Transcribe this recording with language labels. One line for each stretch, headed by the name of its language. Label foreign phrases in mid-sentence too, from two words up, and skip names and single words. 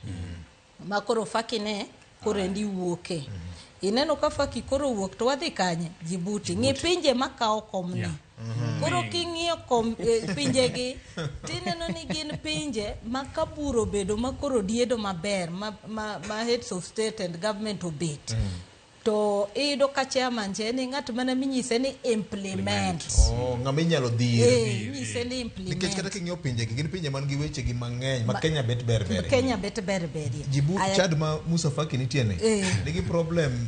Luo (Kenya and Tanzania): Ma koro fakine korendi wuoke. Ineno ka faki koro wuok to wadhi kanye Djibouti. Ng'i pinje makao komni. Koro king'iyo pinje gi tineno ni gin pinje makaburo bedo makoro diedo maber ma
English: heads of state and government
Luo (Kenya and Tanzania): obet. To ido ka chairman ni ng'at mana minyise ni implement. Ng'ama inyalo dhir. Nyise ni implement. Nikech kata king'iyo pinje gi gin pinje man gi weche gi mang'eny ma Kenya bet ber. Kenya bet ber. Djibouti Chad ma Musa Faki nitie ne. Nigi problem